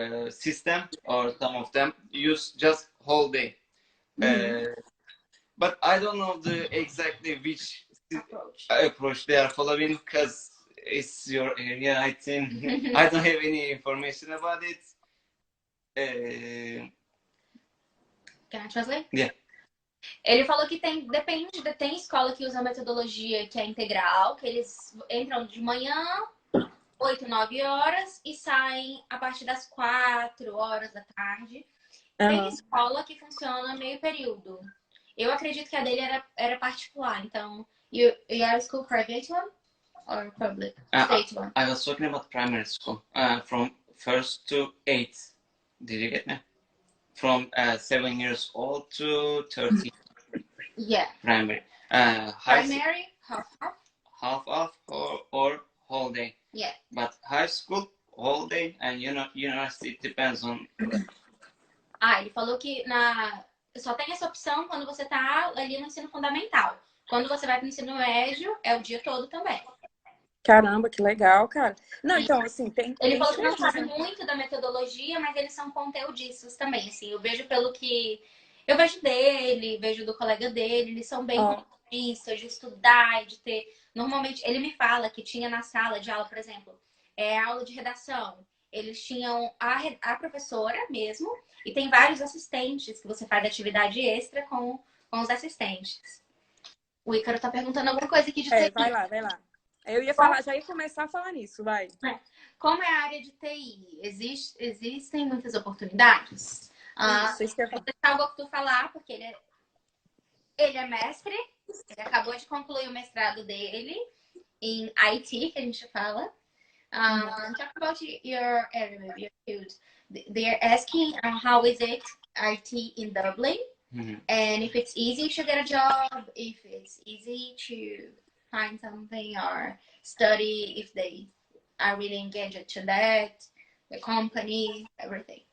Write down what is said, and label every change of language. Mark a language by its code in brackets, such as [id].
[en] system, or some of them use just whole day. But I don't know exactly which approach they are following, because it's your area, I think. I don't have any information about it. Can I translate? Yeah. [pt] Ele falou que depende, tem escola que usa metodologia que é integral, que eles entram de manhã, 8, 9 horas, e saem a partir das 4 horas da tarde. Tem escola que funciona meio período. Eu acredito que a dele era particular, então... [en] You are school private one or public? State one? I was talking about primary school, from 1st to 8th. Did you get me? From 7 years old to 13. Yeah. Primary. Primary, half off or whole day. Yeah. But high school, whole day, and university, it depends on... [pt] Ele falou que só tem essa opção quando você tá ali no ensino fundamental. Quando você vai para o ensino médio, é o dia todo também. Caramba, que legal, cara. Não, então, assim, Ele falou que não diferença, sabe muito da metodologia, mas eles são conteudistas também, assim. Eu vejo pelo que... Eu vejo dele, vejo do colega dele, eles são bem conteudistas, de estudar, de ter... Normalmente, ele me fala que tinha na sala de aula, por exemplo, aula de redação. Eles tinham a professora mesmo, e tem vários assistentes que você faz atividade extra com os assistentes. O Ícaro tá perguntando alguma coisa aqui de TI. Vai lá. Eu ia falar, já ia começar a falar nisso, vai. Como é a área de TI? Existem muitas oportunidades? Isso que eu ia falar. Vou deixar o Goktu falar, porque ele é mestre, ele acabou de concluir o mestrado dele em IT, que a gente fala. [en] Talk about your area, maybe your field. They're asking how is it IT in Dublin? And if it's easy to get a job, if it's easy to find something or study, if they are really engaged to that, the company, everything.